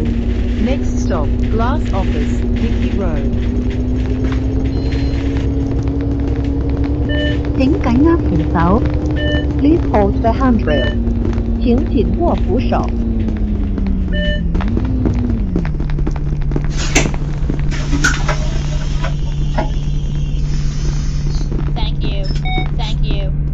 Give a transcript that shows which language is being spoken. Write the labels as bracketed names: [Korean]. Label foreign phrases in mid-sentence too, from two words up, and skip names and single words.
[English] Next stop, Glass Office, Dickey Road. [Cantonese] 請緊握扶手。 [English] Please hold the handrail. [Cantonese] 請緊握扶手。 [English] Thank you. Thank you.